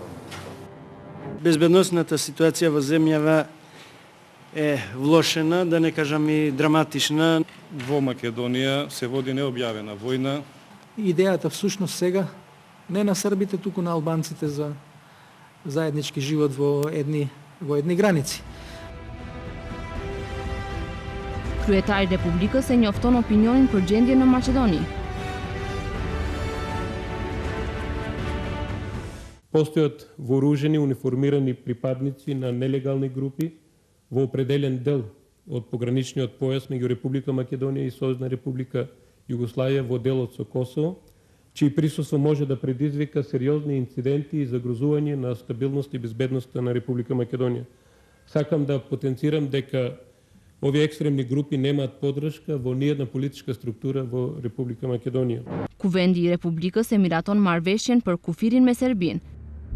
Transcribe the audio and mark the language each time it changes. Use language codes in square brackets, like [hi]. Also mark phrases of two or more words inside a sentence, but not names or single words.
[mk] Безбедносната ситуација во земјава е влошена, да не кажам и драматична. Во Македонија се води необјавена војна. Идејата всушност сега не на србите, туку на албанците за заеднички живот во едни граници. [sq] Kryetari i Republikës e njofton opinionin për gjendjen në Maqedoni. [mk] Постојат вооружени униформирани припадници на нелегални групи во определен дел од пограничниот појас меѓу Република Македонија и Сојузна Република Југославија во делот со Косово, чиј присуство може да предизвика сериозни инциденти и загрозување на стабилност и безбедноста на Република Македонија. Сакам да потенцирам дека овие екстремни групи немаат поддршка во ниедна политичка структура во Република Македонија. [sq] Kuvendi i Republikës e miraton marrëveshjen për kufirin me Serbinë